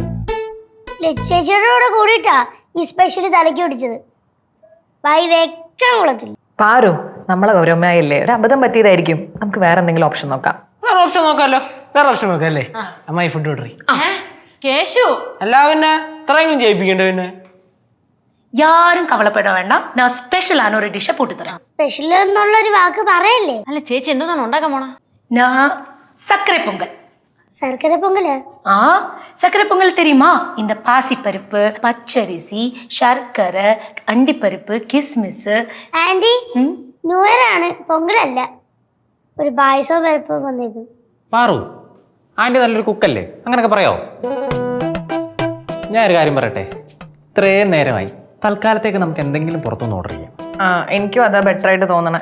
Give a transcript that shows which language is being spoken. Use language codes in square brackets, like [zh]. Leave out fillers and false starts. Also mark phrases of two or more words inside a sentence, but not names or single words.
[ml] ചേച്ചിയുടെ കൂടെ കൂടിയിട്ടാ ഈ സ്പെഷ്യൽ തലയ്ക്ക് പിടിച്ചത്. വായി വെക്കാൻ കുളത്തില്ല. പാറു, നമ്മളെ ഗൗരവമായില്ലേ, ഒരു അബദ്ധം പറ്റിയതായിരിക്കും. നമുക്ക് വേറെ എന്തെങ്കിലും ഓപ്ഷൻ നോക്കാം. വേറെ ഓപ്ഷൻ നോക്കാമല്ലോ. അല്ലേ അമ്മായി [en] food order [ml] കേശു അല്ല പിന്നെ ഇത്രയും ജയിപ്പിക്കണ്ട. പിന്നെ [ta] யாரும் கவலைப்பட வேண்டாம். நான் ஸ்பெஷலான ஒரு டிஷ்ஷை போட்டு தரேன். [ml] സ്പെഷ്യൽ എന്നുള്ളൊരു വാക്ക് പറയല്ലേ. അല്ല ചേച്ചി എന്തോന്നാണ് ഉണ്ടാക്കാൻ പോണ? [ta] நான் சர்க்கரை பொங்கல். [ml] ശർക്കര പൊങ്കല്? [ta] சர்க்கரை பொங்கல் தெரியுமா? இந்த பாசிப்பருப்பு, பச்சரிசி, சர்க்கரை, அண்டிப்பருப்பு, கிஸ்மிஸ். [ml] ആന്റി, [en] new year [ml] ആണ്, പൊങ്കലല്ല. ഒരു പായസവും പരിപ്പും വന്നേക്കും. പാറു, ആൻറ്റി നല്ലൊരു കുക്കല്ലേ, അങ്ങനൊക്കെ പറയോ? ഞാനൊരു കാര്യം പറയട്ടെ, ഇത്രയും നേരമായി, തൽക്കാലത്തേക്ക് നമുക്ക് എന്തെങ്കിലും പുറത്തുനിന്ന് ഓർഡർ ചെയ്യാം. എനിക്കും അതാ ബെറ്റർ ആയിട്ട് തോന്നണേ.